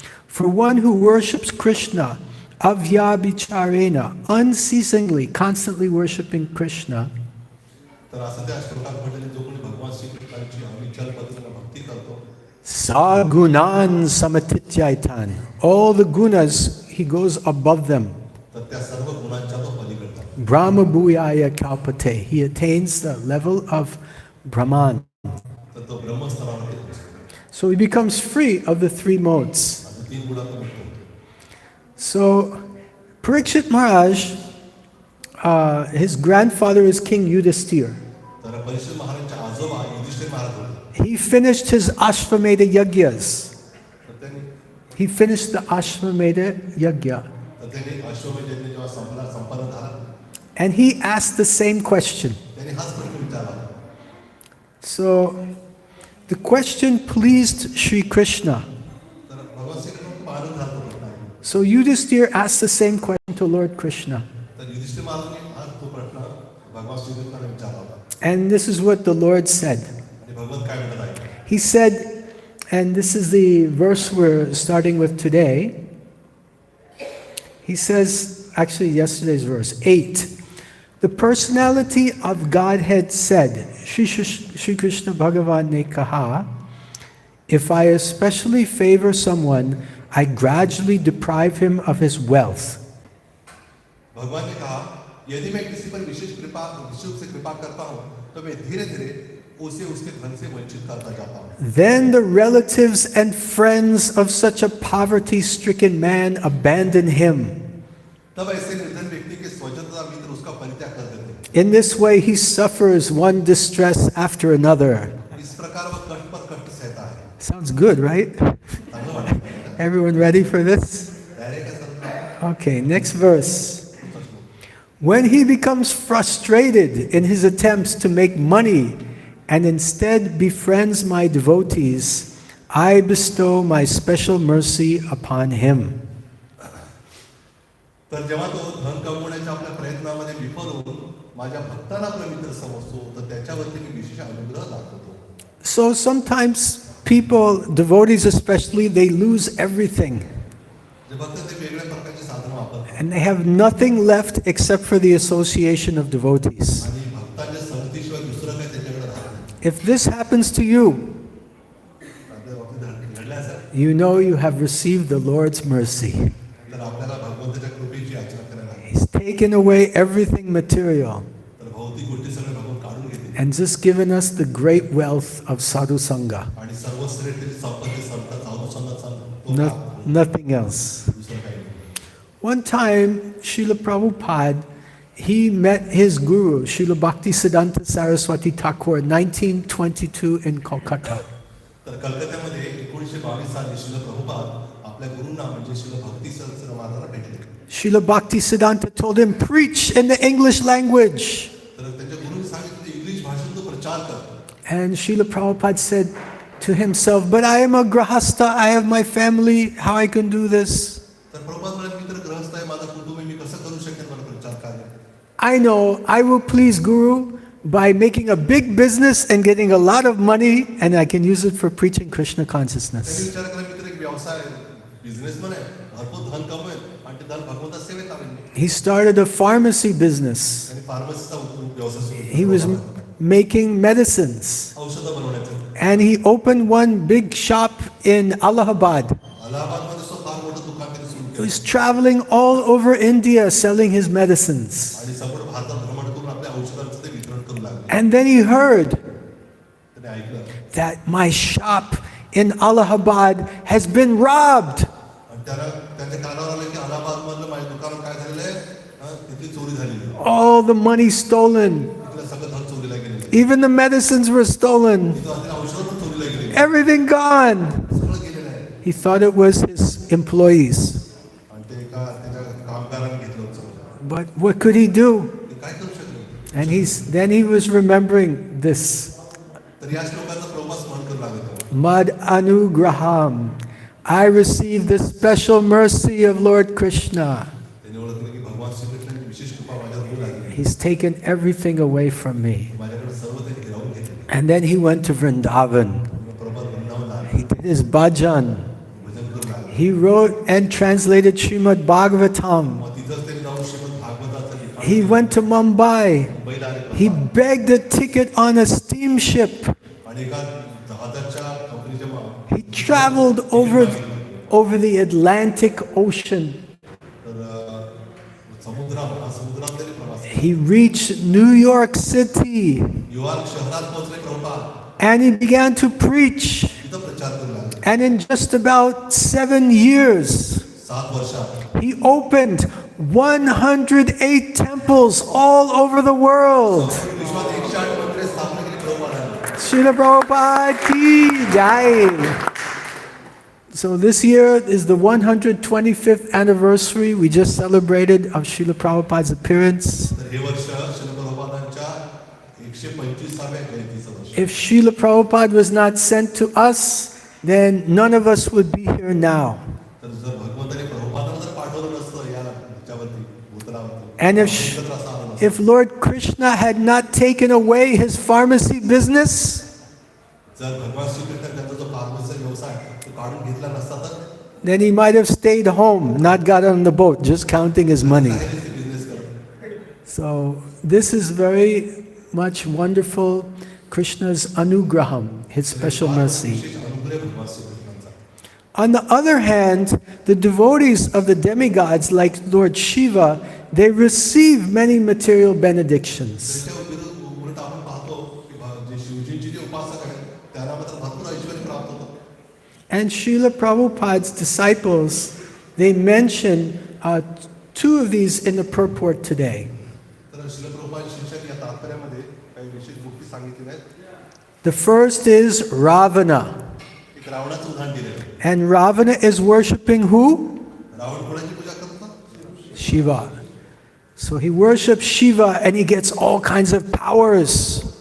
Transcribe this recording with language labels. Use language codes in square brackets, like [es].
[en] For one who worships Krishna avyabhicharena, unceasingly, constantly worshipping Krishna, [mr] तर असं त्या श्लोकात म्हटलेलं जो कोणी भगवान श्रीकृष्णाची अविचल पद्धतीने भक्ती करतो [sa] sagunan samatityaitan, [en] all the gunas, he goes above them. [mr] तर त्या सर्व गुणांच्या तो पलीकडे जातो. [sa] Brahma bhuyaya kalpate, [en] he attains the level of Brahman. [mr] तर तो ब्रह्मस्तरावर येतो. [en] So he becomes free of the three modes. [mr] आणि तीन गुणांतून मुक्त होतो. [en] So Parikshit Maharaj, his grandfather is King Yudhisthira. [mr] तर परिषद महाराजांचे आजोबा युधिष्ठिर महाराज होते. [en] He finished his Ashvamedha yagyas. [mr] तर त्यांनी [en] He finished the Ashvamedha yagya. [mr] तर त्यांनी अश्वमेध यज्ञ जेव्हा संपन्न झाला [en] And he asked the same question. [mr] त्यांनी हाच प्रश्न विचारला. [en] So the question pleased Sri Krishna. [mr] तर भगवान श्रीकृष्ण पालन झालं प्रश्न आहे. [en] So Yudhisthira asked the same question to Lord Krishna. [mr] तर युधिष्ठिर महाराजांनी हाच तो प्रश्न भगवान श्रीकृष्णाला विचारला होता. [en] And this is what the Lord said. [mr] आणि भगवंत काय म्हणत आहे. [en] He said, and this is the verse we're starting with today. He says, actually yesterday's verse, 8. The personality of Godhead said, [hi] Shri Krishna Bhagavan ne kaha, [en] if I especially favor someone, I gradually deprive him of his wealth. [hi] भगवान ने कहा यदि मैं किसी पर विशेष से कृपा करता हूँ तो मैं धीरे धीरे उसे उसके धन से वंचित करता जाता हूँ. [en] Then the relatives and friends of such a poverty-stricken man abandon him. [hi] तब ऐसे निर्धन व्यक्ति के स्वजन तथा मित्र उसका परित्याग कर देते हैं. [en] In this way he suffers one distress after another. [hi] इस प्रकार वह कष्ट पर कष्ट सहता है. [en] Sounds good, right? [mr] चांगलं वाटतं. [en] Everyone ready for this? [mr] तयारी का sir. [en] Okay, next verse. When he becomes frustrated in his attempts to make money and instead befriends my devotees, I bestow my special mercy upon him. [mr] तर जेव्हा तो धन कमवण्याच्या आपल्या प्रयत्नामध्ये विफल होऊन माझ्या भक्तांना आपला मित्र समजतो तर त्याच्यावरती मी विशेष अनुग्रह दाखवतो. [en] So sometimes people, devotees especially, they lose everything. [mr] जे भक्त ते वेगळ्या प्रकारचे साधन वापरतात. [en] And they have nothing left except for the association of devotees. [mr] आणि भक्तांच्या संगतीशिवाय दुसरं काही त्याच्याकडे राहत नाही. [en] If this happens to you, [mr] आपल्या बाबतीत घडलं असेल. [en] you know you have received the Lord's mercy. [mr] तर आपल्याला भगवंताच्या कृपेची याचना करायला लागेल. [en] He's taken away everything material [mr] तर भौतिक गोष्टी सगळे भगवंत काढून घेते. [en] and just given us the great wealth of sadhu sangha. [mr] आणि सर्वश्रेष्ठ संपत्ती संत साधू संगत [en] Nothing else. [mr] दुसरं काही नाही. [en] One time, Srila Prabhupada he met his guru, Srila Bhaktisiddhanta Saraswati Thakur, 1922 in Kolkata. [mr] तर कलकत्त्यामध्ये 1922 साली श्रील प्रभुपाद आपल्या गुरूंना म्हणजे श्रील भक्ती सहस्त्र महाराजांना भेटले. [en] Srila Bhaktisiddhanta told him, preach in the English language. [mr] तर त्यांच्या गुरूंनी सांगितले इंग्लिश भाषेत तो प्रचार कर. [en] And Srila Prabhupada said to himself, but I am a grahastha, I have my family, how I can do this? [mr] तर प्रभुपाद म्हणाले मी तर गृहस्थ आहे, माझा कुटुंब आहे, मी कसं करू शकेन मला प्रचार कार्य. [en] I know I will please Guru by making a big business and getting a lot of money, and I can use it for preaching Krishna [mr] त्यांनी [en] consciousness. [mr] विचार केला मी तर एक व्यवसाय बिझनेसमन आहे, भरपूर धन कमवेल आणि ते धन भगवंता सेवेत आणेल. [en] He started a pharmacy business. [mr] त्यांनी फार्मसीचा व्यवसाय सुरू केला. [en] He was making medicines. [mr] औषधं बनवण्याचं. [en] And he opened one big shop in Allahabad. [mr] अलाहाबादमध्ये सुद्धा फार मोठं दुकान त्यांनी सुरू [en] He [mr] केलं. [en] was traveling all over India selling his medicines. [mr] आणि संपूर्ण भारतात भ्रमण करून आपल्या औषधांचं ते वितरण करू लागले. [en] And then he heard [mr] त्याने ऐकलं [en] that my shop in Allahabad has been robbed. [mr] आणि त्यांच्या कानावर आलं की अलाहाबादमधलं माझ्या दुकानात काय झालेलं आहे, तिथली चोरी झालेली आहे. [en] All the money stolen. [mr] तिथलं सगळं धन चोरीला गेलेलं आहे. [en] Even the medicines were stolen. [mr] तिथं आणि औषधं पण चोरीला गेलेली आहे. [en] Everything gone. [mr] सगळं गेलेलं आहे. [en] He thought it was his employees. [mr] आणि ते त्याच्या कामगारांनी घेतलं होतं. [en] But what could he do? [mr] ते काय करू शकले. [en] And then he was remembering this. [mr] तर याच लोकांचा प्रवास स्मरण करू लागत होता. [sa] Mad anugraham. [en] I received the special mercy of Lord Krishna. [mr] त्यांनी ओळखलं की भगवान श्रीकृष्णाची विशेष कृपा माझ्यावर होऊ लागली. [en] He's taken everything away from me. [mr] माझ्याकडे सर्व त्यांनी हिरावून घेतले. [en] And then he went to Vrindavan. [mr] प्रभात वृंदावन आला. [en] He did his bhajan. [mr] भजन करू लागला. [en] He wrote and translated Srimad Bhagavatam. [mr] मग तिथंच त्यांनी जाऊन श्रीमद भागवताचं लिखाण [en] He went to Mumbai. [mr] मुंबईला आले. [en] He begged a ticket on a steamship. [mr] आणि एका जहाजाच्या कंपनीच्या [en] He traveled over the Atlantic Ocean. [mr] तर समुद्रात त्यांनी प्रवास केला. [en] He reached New York City [mr] New York शहरात पोहोचले Prabhupada. [en] and he began to preach. [mr] तिथं प्रचार करू लागले. [en] And in just about 7 years, [mr] 7 वर्षात [en] he opened 108 temples all over the world. [mr] विश्वात 108 मंदिरे स्थापना केली प्रभुपादांनी. [hi] Srila Prabhupada ki jai. [en] So this year is the 125th anniversary we just celebrated of Srila Prabhupada's appearance. [mr] तर हे वर्ष श्रील प्रभुपादांच्या 125व्या जयंतीचं वर्ष. [en] If Srila Prabhupada was not sent to us, then none of us would be here now. [mr] तर जर भगवंताने प्रभुपादांना जर पाठवलं नसतं या ह्याच्यावरती भूतलावरती, [en] And [mr] एकत्र असं आलं नसतं. [en] if Lord Krishna had not taken away his pharmacy business, [mr] जर भगवान श्रीकृष्ण त्यांचा जो फार्मसीचा व्यवसाय तो काढून घेतला नसता तर [en] then he might have stayed home, not got on the boat, just counting his money. [mr] Business करत. [en] So this is very much wonderful, Krishna's anugraham, his special mercy. [mr] विशेष अनुग्रह भगवान श्रीकृष्णांचा. [en] On the other hand, the devotees of the demigods like Lord Shiva, they receive many material benedictions. [mr] त्याच्या उलट आपण पाहतो की जे शिवजींचे जे उपासक आहेत त्यांना मात्र भरपूर ऐश्वर्य प्राप्त होतं. [en] And Srila Prabhupada's disciples, they mention 2 of these in the purport today. [mr] तर श्रील प्रभुपाद शिक्षक या तात्पर्यामध्ये काही विशेष गोष्टी सांगितलेल्या आहेत. [en] The first is Ravana. [mr] एक रावणाचं उदाहरण दिलेलं आहे. [en] And Ravana is worshipping who? [mr] Ravan कोणाची पूजा करतो? [en] Shiva. So he worships Shiva and he gets all kinds of powers.